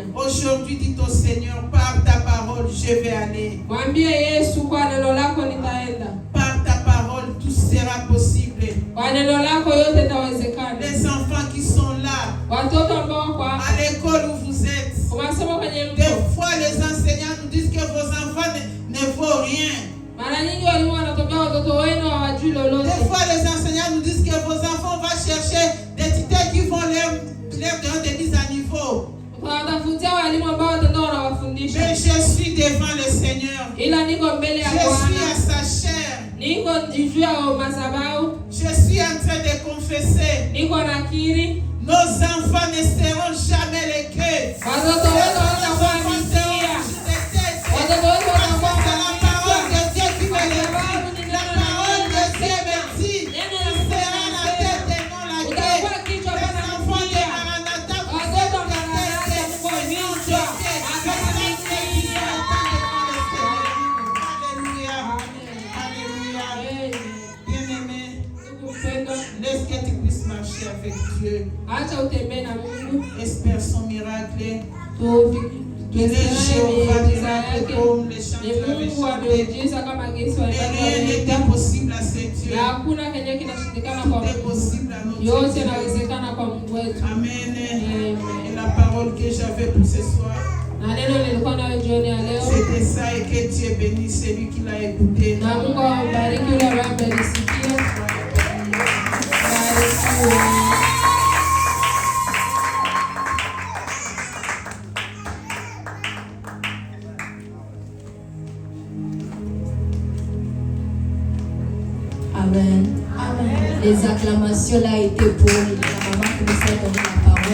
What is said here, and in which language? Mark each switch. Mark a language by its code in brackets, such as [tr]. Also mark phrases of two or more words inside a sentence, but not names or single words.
[fr] Aujourd'hui, dis au Seigneur, par ta parole, je vais aller. [sw] Mwambie Yesu, kwa neno lako nitaenda. [fr] Par ta parole, tout sera possible. [sw] Kwa neno lako yote itawezekana. [fr] Les enfants qui sont là, [sw] Watoto ambao wako hapa, [fr] à l'école où vous êtes, [sw] unasoma kwenye mto. [fr] des fois les enseignants nous disent que vos enfants ne vaut rien. [sw] Mara nyingi walimu wanatokea watoto wenu hawajui lolote. [fr] Des fois les enseignants nous disent que vos enfants vont chercher des tuteurs qui vont leur donner des mises à niveau. [sw] Watafutia walimu ambao wataenda wanawafundisha. [fr] Mais je suis devant le Seigneur. [sw] Ila niko mbele ya [fr] Je suis [sw] Bwana. [fr] à sa chair. [sw] Niko juu ya madhabahu. [fr] Je suis en train de confesser. [sw] Niko nakiri. [fr] Nos enfants ne seront jamais les queues. [sw] Watoto wetu watakuwa misia. Watoto wetu watakuwa [fr] la parole de Dieu qui me le dit. La parole de Dieu me dit. Tu seras la tête et non la queue. Les enfants de Maranatha, vous êtes la tête et non la Alléluia. Alléluia. Bien-aimé, laisse que tu puisses marcher avec Dieu. [sw] Acha utembee na Mungu. [fr] Espère son miracle. [sw] Ni Mungu ameujiza kama Yesu [fr] rien n'est impossible à ce Dieu. [sw] na hakuna kenye kinashindikana kwa [fr] Tout est possible à notre [sw] yote [fr] Dieu. [sw] inawezekana kwa Mungu wetu. Amen. [fr] Et la parole que j'avais pour ce soir, [sw] Na neno nilikuwa nayo jioni ya leo. [fr] c'était ça, et que Dieu bénisse celui qui l'a écouté. [sw] Na Mungu awabariki yule ambaye amelisikia. Barikiwe. Amen. [fr] Les acclamations là étaient pour la maman qui nous a donné la parole.